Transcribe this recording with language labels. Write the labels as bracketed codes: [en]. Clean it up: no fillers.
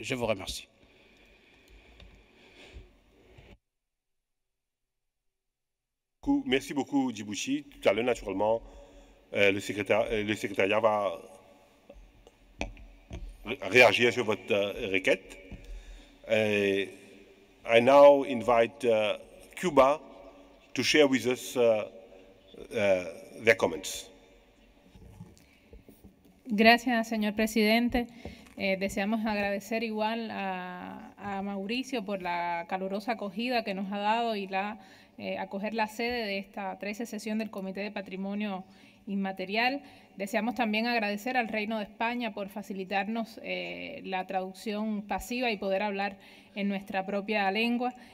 [fr] Je vous remercie. Merci beaucoup Djibouti. Tout à l'heure, naturellement, le secrétariat va réagir sur votre requête. [en] I now invite Cuba to share with us their comments. [es] Gracias, señor presidente. Deseamos agradecer igual a Mauricio por la calurosa acogida que nos ha dado y acoger la sede de esta 13ª sesión del Comité de Patrimonio Inmaterial. Deseamos también agradecer al Reino de España por facilitarnos la traducción pasiva y poder hablar en nuestra propia lengua.